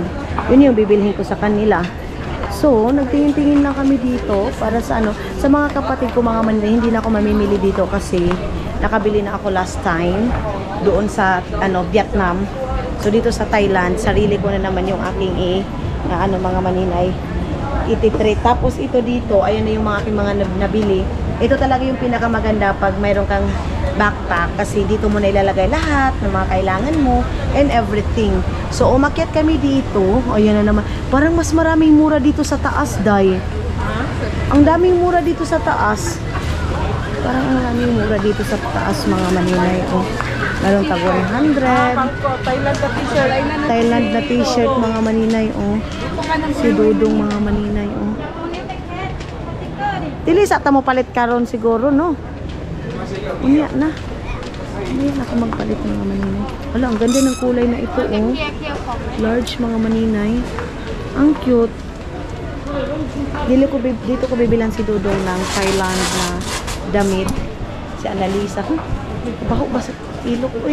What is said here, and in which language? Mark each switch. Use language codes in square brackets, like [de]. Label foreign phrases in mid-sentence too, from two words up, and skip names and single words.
[tl] Yun yung bibilhin ko sa kanila. So, nagtingin-tingin lang kami dito para sa sa mga kapatid ko mga maninay, hindi na ako mamimili dito kasi nakabili na ako [en] last time [tl] doon sa Vietnam. So dito sa Thailand, sarili ko na naman yung aking mga maninay ititreat. Tapos ito dito, ayun na yung mga aking mga nabili. Ito talaga yung pinakamaganda pag mayroon kang backpack kasi dito mo na ilalagay lahat ng mga kailangan mo [en] and everything. [tl] So, umakyat kami dito. Ayan na naman. Parang mas maraming mura dito sa taas, Day. Ang daming mura dito sa taas. Parang ang daming mura dito sa taas, mga maninay. Oh. Meron tag 100. Thailand na t-shirt, mga maninay. Oh. Si Dudong, mga maninay. Oh. [ceb] Dili sa ta mo palit karon siguro, no? Unya na. Unya na ka magpalit, mga maninay. [tl] Wala, ang ganda ng kulay na ito, oh. Large, mga maninay. Ang cute. Dito ko bibilan si Dudong ng Thailand na damit. [ceb] Si Annalisa. Baho ba sa ilok, uy.